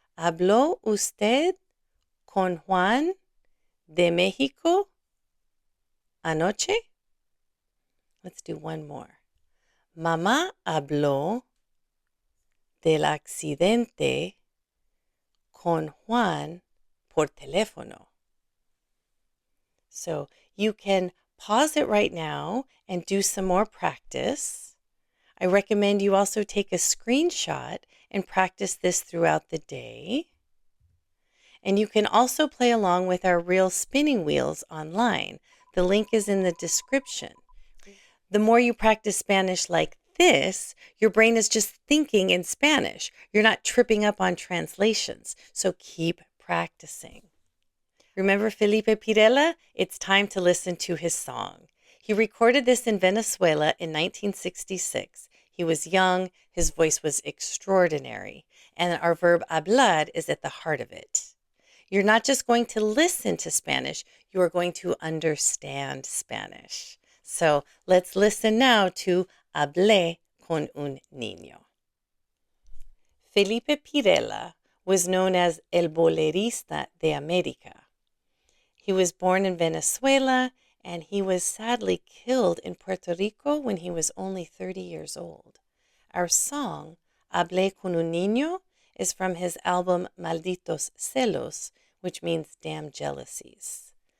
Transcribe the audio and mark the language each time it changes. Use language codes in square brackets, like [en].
[es] ¿Habló usted con Juan de México anoche? [en] Let's do one more. [es] Mamá habló del accidente con Juan por teléfono. [en] So you can Pause it right now and do some more practice. I recommend you also take a screenshot and practice this throughout the day. And you can also play along with our real spinning wheels online. The link is in the description. The more you practice Spanish like this, your brain is just thinking in Spanish. You're not tripping up on translations. So keep practicing. Remember Felipe Pirela? It's time to listen to his song. He recorded this in Venezuela in 1966. He was young, his voice was extraordinary, and our verb hablar is at the heart of it. You're not just going to listen to Spanish, you are going to understand Spanish. So let's listen now to Hablé con un niño. Felipe Pirela was known as El Bolerista de América. He was born in Venezuela, and he was sadly killed in Puerto Rico when he was only 30 years old. Our song, Hablé con un niño, is from his album Malditos Celos, which means damn jealousies.